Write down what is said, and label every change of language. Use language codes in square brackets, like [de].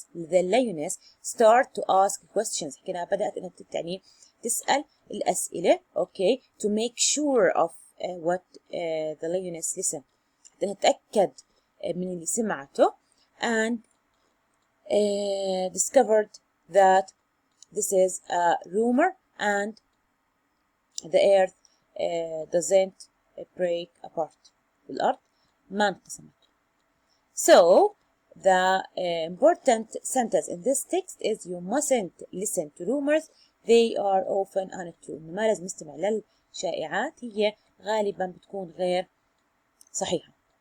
[en] The lioness start to ask questions. [ar] حكينا بدأت إنها يعني تسأل الأسئلة. [en] Okay, to make sure of what the lioness listened. [ar] حتى نتأكد من اللي سمعته. [en] And discovered that this is a rumor and the earth doesn't break apart. [ar] الأرض ما انقسمت. [en] So, the important sentence in this text is you mustn't listen to rumors. They are often untrue. [ar] ما لازم نستمع للشائعات. هي غالبا بتكون غير صحيحة.